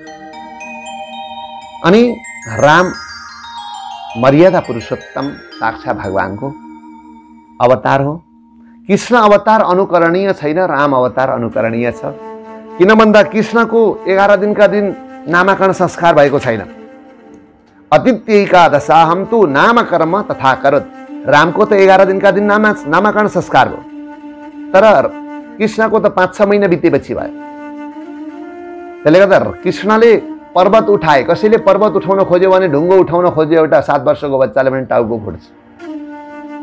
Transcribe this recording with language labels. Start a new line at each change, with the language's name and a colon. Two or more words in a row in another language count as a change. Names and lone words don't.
Nepali: अनि राम मर्यादा पुरुषोत्तम साक्षात भगवानको अवतार हो। कृष्ण अवतार अनुकरणीय छैन, राम अवतार अनुकरणीय छ। किन भन्दा कृष्णको 11 दिनका दिन नामकरण संस्कार भएको छैन।
Sanskrit: अतिथ्यैका दशाहम तु नामकर्म तथा करत।
Nepali: रामको त 11 दिनका दिन नामकरण संस्कार हो, तर कृष्णको त 5-6 महिना बितेपछि भयो। त्यसले गर्दा कृष्णले पर्वत उठाए। कसैले पर्वत उठाउन खोज्यो भने, ढुङ्गो उठाउन खोज्यो एउटा 7 वर्षको बच्चाले पनि टाउको फुट्छ।